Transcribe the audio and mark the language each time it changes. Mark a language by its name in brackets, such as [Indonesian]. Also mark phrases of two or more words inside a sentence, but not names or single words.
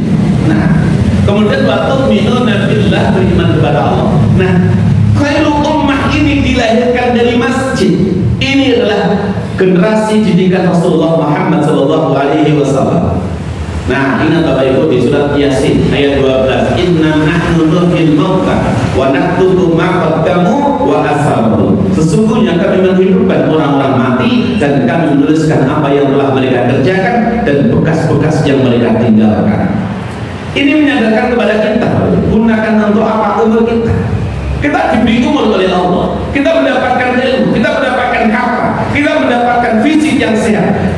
[Indonesian] Nah, kemudian waktu [Arabic] تؤمنون بالله, [Indonesian] beriman kepada Allah. Nah, [Arabic] خير الأمة [Indonesian] ini dilahirkan dari masjid. Ini adalah generasi didikan Rasulullah Muhammad SAW. Nah, ingat Bapak Ibu di surat Yasin ayat 12, [Arabic] إنا نحن نحيي الموتى ونكتب ما قدموا وآثارهم. [Indonesian] Sesungguhnya kami menghidupkan orang-orang mati dan kami menuliskan apa yang telah mereka kerjakan dan bekas-bekas yang mereka tinggalkan. Ini menyadarkan kepada kita, gunakan untuk apa umur kita. Kita diberi umur oleh Allah, kita mendapatkan ilmu, kita mendapatkan harta, kita mendapatkan fisik yang sehat.